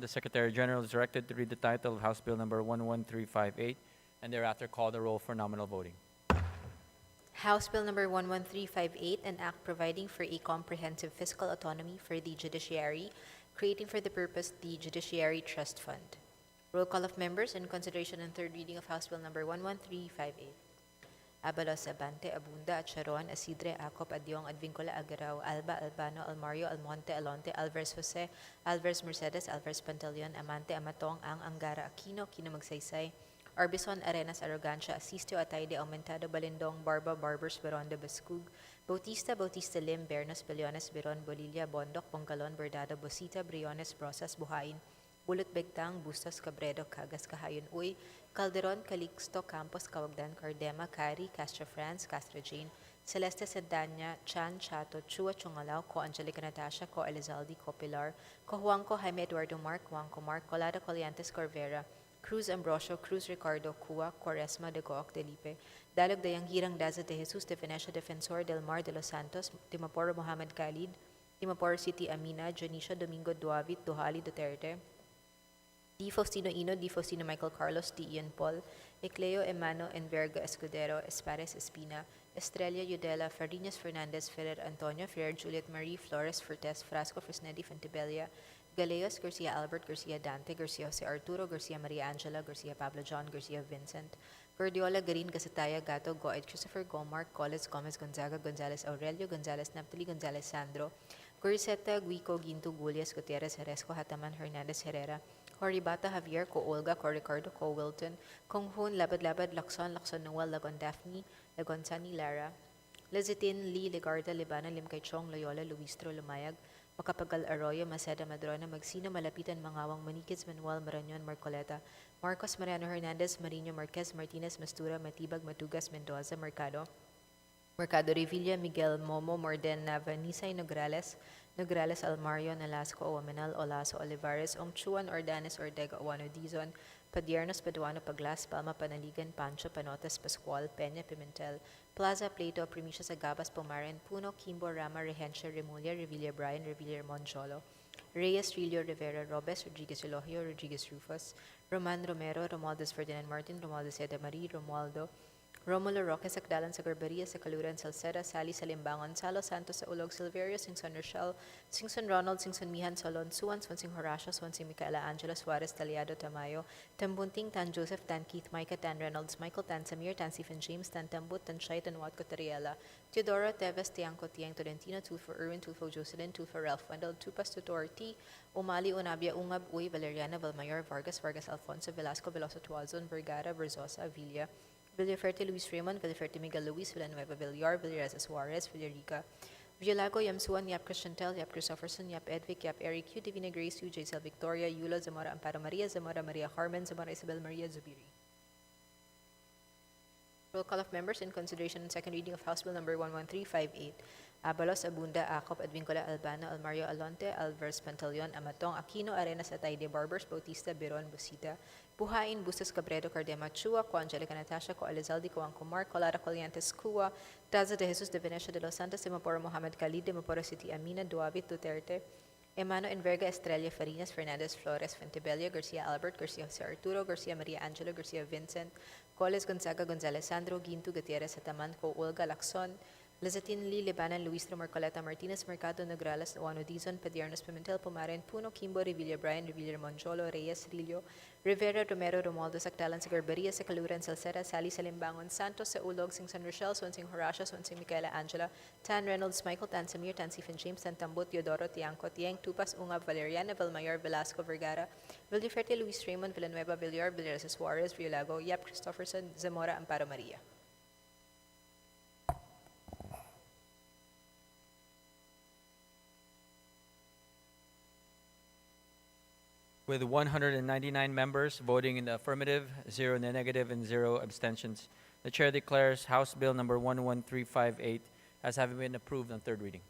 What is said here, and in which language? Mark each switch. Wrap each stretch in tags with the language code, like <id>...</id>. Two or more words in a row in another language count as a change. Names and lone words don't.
<en>The Secretary General is directed to read the title of House Bill number 11358 and thereafter call the roll for nominal voting. House Bill number 11358, an act providing for a comprehensive fiscal autonomy for the Judiciary, creating for the purpose the Judiciary Trust Fund. Roll call of members in consideration and third reading of House Bill number 11358. Abalos, Abante, Abunda, Acharon, Asidre, Acop, Adyong, Advincula, Agarao, Alba, Albano, Almario, Almonte, Alonte, Alvarez Jose, Alvarez Mercedes, Alvarez Pantaleon, Amante, Amatong, Ang, Angara, Aquino, Kino Magsaysay, Arbison, Arenas, Arrogancia, Asistio, Atayde, Aumentado, Balindong, Barba, Barbers, Beronda, Bascug, Bautista, Bautista Lim, Bernos, Beliones, Beron, Bolilla, Bondok, Bonggalon, Bordado, Bosita, Briones, Brosas, Buhain, Bulot Begtang, Bustos, Cabredo, Cagas, Kahayon, Uy, Calderon, Calixto, Campos, Cawagdan, Cardema, Cari, Castro France, Castro Jane, Celeste Sedanya, Chan, Chato, Chua, Chungalao, Co Angelica Natasha, Co Elizalde, Co Pilar, Co Juanco, Jaime Eduardo Mark, Juanco Mark, Colada Coliantes Corvera, Cruz Ambrosio, Cruz Ricardo, Cua, Quaresma, De Gooc, Delipe, Dalog Dayang Hirang Daza de Jesus, De Venecia Defensor, Del Mar de los Santos, Timaporo Mohammed Khalid, Timaporo City Amina, Jonicia Domingo Duavit, Duhali Duterte, D. Faustino Ino, D. Faustino Michael Carlos, D. Ian Paul, Ecleo Emano Enverga Escudero, Espares Espina, Estrella Yudela, Farinas Fernandez, Ferrer Antonio, Ferrer Juliet Marie, Flores Fortes, Frasco Fresnedi Fontebella, Galeos, Garcia Albert, Garcia Dante, Garcia Jose Arturo, Garcia Maria Angela, Garcia Pablo John, Garcia Vincent, Gordiola Garin, Gasataya, Gato, Goed, Christopher Gomar, Coles, Gomez Gonzaga, Gonzales Aurelio, Gonzales Naptali, Gonzales Sandro, Guriseta, Guico, Ginto, Gulias, Gutierrez, Heresco, Hataman, Hernandez Herrera, Horibata, Javier, Co Olga, Co Ricardo, Co Wilton, Kong Hoon, Labad Labad, Lacson, Lacson Noel, Lagon Daphne, Lagon Sani Lara, Lizitin, Lee, Legarda, Libana, Limkay Chong, Loyola, Luistro, Lumayag, Makapagal Arroyo, Maceda, Madrona, Magsino, Malapitan, Mangawang, Manikids, Manuel, Marañon, Marcoleta, Marcos, Mariano Hernandez, Marino, Marquez, Martinez, Mastura, Matibag, Matugas, Mendoza, Mercado, Revilla, Miguel, Momo, Morden, Nava, Nisay, Nograles, Almario, Nalasco, Owamanal, Olaso, Olivares, Omchuan, Ordanes, Ordega, Owano, Dizon, Padiernos, Paduano, Paglas, Palma, Panaligan, Pancho, Panotas, Pascual, Peña, Pimentel, Plaza, Plato, Primicias, Agabas, Pomaran, Puno, Kimbo, Rama, Rehencia, Remulla, Revilla, Brian, Revilla, Moncholo, Reyes, Rillo, Rivera, Robes, Rodriguez, Elohio, Rodriguez, Rufus, Roman, Romero, Romualdez, Ferdinand Martin, Romualdez, Seda Marie, Romualdo, Romulo Roque, Sakdalan, sa Garbaria, sa Kaluran, Salceda, Sally, Salimbangon, Salo Santos, sa Ulog, Silverio, Singson Rochelle, Singson Ronald, Singson Mihan, Solon, Suwan, Swansing Horacio, Swansing Micaela Angela, Suarez, Taliado, Tamayo, Tambunting, Tan Joseph, Tan Keith, Micah, Tan Reynolds, Michael, Tan Samir, Tan Stephen James, Tan Tambut, Tan Shai, Tan Watco, Tariela, Teodoro, Teves, Tiangco, Tiang, Tolentino, Tulfo Irwin, Tulfo Jocelyn, Tulfo Ralph Wendell, Tupas, Tutor T, Umali, Unabia, Ungab, Uy, Valeriana, Valmayor, Vargas, Vargas, Alfonso, Velasco, Veloso, Tuazon, Vergara, Verzosa, Avilla, Villaferte Luis Raymond, Villaferte Miguel Luis, Villanueva Villar, Villareza Suarez, Villarica, Villalago, Yam Suan, Yap Christiantel, Yap Christopherson, Yap Edvic, Yap Eric, Q, Divina Grace, U, Jaisel Victoria, Yula, Zamora Amparo Maria, Zamora Maria Carmen, Zamora Isabel Maria Zubiri. Roll call of members in consideration and second reading of House Bill number 11358. Abalos, Abunda, Acop, Advincula, Albano, Almario, Alonte, Alvarez, Pantaleon, Amatong, Aquino, Arenas, Atayde, Barbers, Bautista, Biron, Busita, Buhain, Bustos, Cabredo, Cardema, Chua, Co Angelica Natasha, Co Elizalde, Co Angcomar, Colara, Coliantes, Cua, Daza de Jesus de Venecia de los Santos, de Maporo Mohamed Khalid, de Maporo City Amina, Duavit, Duterte, Emano Enverga, Estrella, Farinas, Fernandez, Flores, Fentebella, Garcia Albert, Garcia Jose Arturo, Garcia Maria Angelo, Garcia Vincent, Coles, Gonzaga, Gonzalez Sandro, Ginto, Gutierrez, Ataman, Co Olga, Lacson, Lizatin Lee, Lebanon, Luis Marcoleta, Martinez, Mercado, Nograles, Juano Dizon, Pediernos, Pimentel, Pumaren, Puno, Kimbo, Revilla, Brian, Revilla, Monjolo, Reyes, Rillo, Rivera, Romero, Romualdo, Sactalan, Sagarbaria, Sacaluran, Salcera, Sally, Salimbangon, Santos, Saulog, Sing San Rochelle, Swansing Horacio, Swansing Micaela Angela, Tan Reynolds, Michael, Tan Samir, Tan Stephen James, Tan Tambot, Teodoro, Tiangco, Tiang, Tupas, Ungab, Valeriana, Vilmayor, Velasco, Vergara, Vildeferte, Luis Raymond, Villanueva, Villar, Villaresa Suarez, Villago, Yap Christopherson, Zamora, Amparo Maria. With 199 members voting in the affirmative, 0 in the negative, and 0 abstentions, the Chair declares House Bill number 11358 as having been approved on third reading.</en>